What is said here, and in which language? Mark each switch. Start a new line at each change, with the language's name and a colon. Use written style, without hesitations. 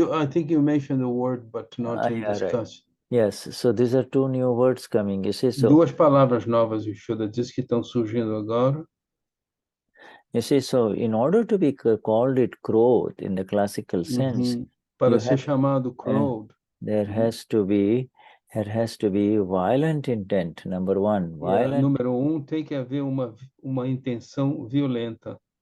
English: I think you mentioned the word, but not in discussion. Right. Yes, so these are two new words coming, you see. So,
Portuguese: duas palavras novas, Vishuddha diz que estão surgindo agora.
English: You see, so in order to be called it Krodha in the classical sense,
Portuguese: para ser chamado Krodha,
English: there has to be violent intent. Number one,
Portuguese: número tem que haver uma intenção violenta.